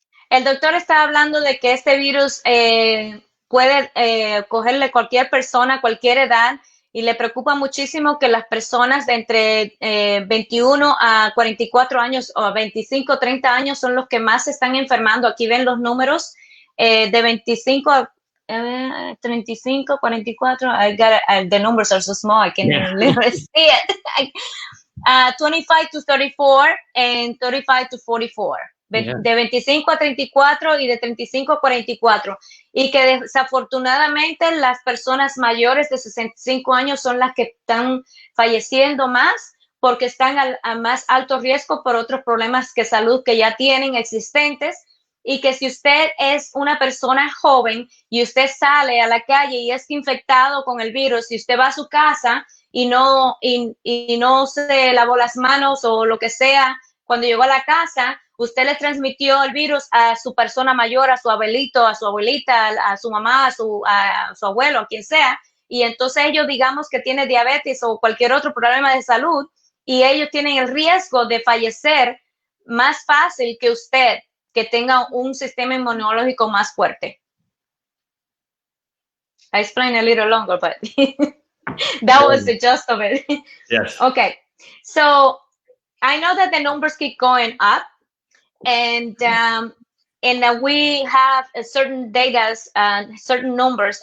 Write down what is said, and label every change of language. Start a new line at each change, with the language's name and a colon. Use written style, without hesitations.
Spanish: El doctor está hablando de que este virus puede cogerle cualquier persona, cualquier edad, y le preocupa muchísimo que las personas de entre 21 a 44 años o 25, 30 años son los que más se están enfermando. Aquí ven los números de 25 a 35, 44.
English: The numbers are so small, I can't literally see it. 25 to 34 and 35 to 44.
Spanish: De 25 a 34 y de 35 a 44. Y que desafortunadamente las personas mayores de 65 años son las que están falleciendo más porque están a más alto riesgo por otros problemas de salud que ya tienen existentes. Y que si usted es una persona joven y usted sale a la calle y es infectado con el virus, si usted va a su casa y no se lavó las manos o lo que sea, cuando llegó a la casa, usted le transmitió el virus a su persona mayor, a su abuelito, a su abuelita, a su mamá, a su abuelo, a quien sea, y entonces ellos digamos que tienen diabetes o cualquier otro problema de salud y ellos tienen el riesgo de fallecer más fácil que usted, que tenga un sistema inmunológico más fuerte.
English: I explained a little longer, but that was the gist of it. Yes. Okay. So I know that the numbers keep going up, and we have a certain data, certain numbers.